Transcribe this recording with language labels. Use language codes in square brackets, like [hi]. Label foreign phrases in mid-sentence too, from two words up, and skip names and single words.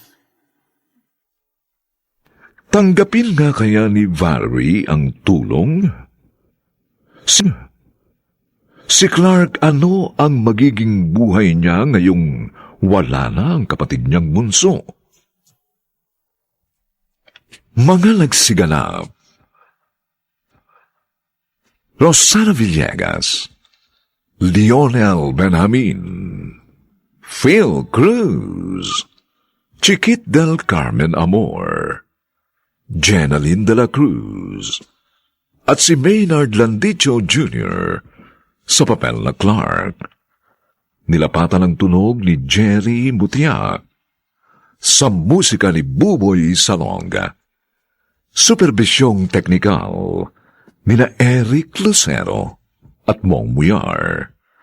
[tl] Tanggapin nga kaya ni Valerie ang tulong? Si Clark, ano ang magiging buhay niya ngayong wala na ang kapatid niyang bunso? Mga nagsiganap: Rosana Villegas, Lionel Benjamin, Phil Cruz, Chiquit del Carmen Amor, Jenaline de la Cruz, at si Maynard Landicho Jr. sa papel na Clark. Nilapatan ang tunog ni Jerry Mutiak sa musika ni Buboy Salonga. Superbisyong teknikal nina Eric Lucero at Mong Muyar.